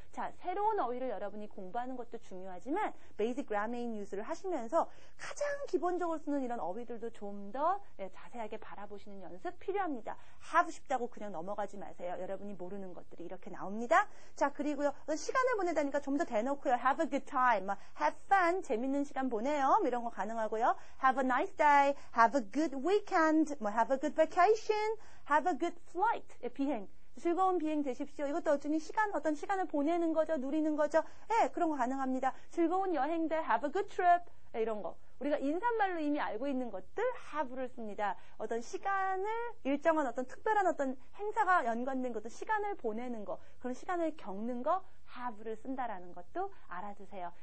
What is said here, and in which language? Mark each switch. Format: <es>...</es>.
<ko>자, 새로운 어휘를 여러분이 공부하는 것도 중요하지만 Basic Grammar Use를 하시면서 가장 기본적으로 쓰는 이런 어휘들도 좀 더 자세하게 바라보시는 연습 필요합니다. 하고 싶다고 그냥 넘어가지 마세요. 여러분이 모르는 것들이 이렇게 나옵니다. 자, 그리고요. 시간을 보내다니까 좀 더 대놓고요.</ko> <en>Have a good time, have fun,</en> <ko>재밌는 시간 보내요. 이런 거 가능하고요.</ko> <en>Have a nice day, have a good weekend, have a good vacation, have a good flight, 비행.</en> <ko>즐거운 비행 되십시오. 이것도 어떤 시간을 보내는 거죠. 누리는 거죠. 그런 거 가능합니다. 즐거운 여행들,</ko> <en>have a good trip,</en> <ko>이런 거. 우리가 인사말로 이미 알고 있는 것들, have를 씁니다. 어떤 시간을, 일정한 어떤 특별한 어떤 행사가 연관된 것도 시간을 보내는 거, 그런 시간을 겪는 거, have를 쓴다라는 것도 알아두세요.</ko>